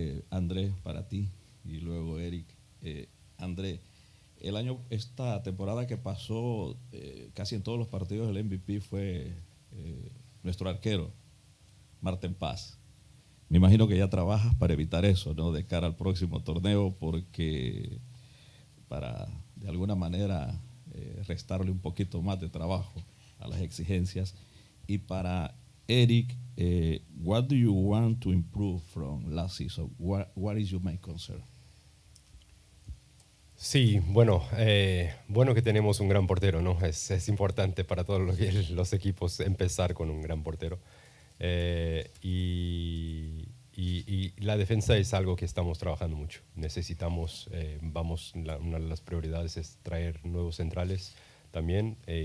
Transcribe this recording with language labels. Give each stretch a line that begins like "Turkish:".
Spanish: André, para ti, y luego Eric. André, esta temporada que pasó, casi en todos los partidos el MVP fue nuestro arquero, Marten Paz. Me imagino que ya trabajas para evitar eso, ¿no? De cara al próximo torneo, porque para de alguna manera restarle un poquito más de trabajo a las exigencias. Y para
English: Eric, what do you want to improve from last season? What is your main concern?
Spanish: Sí, bueno que tenemos un gran portero, ¿no? Es importante para todos los equipos empezar con un gran portero. Y la defensa es algo que estamos trabajando mucho. Necesitamos, una de las prioridades es traer nuevos centrales también.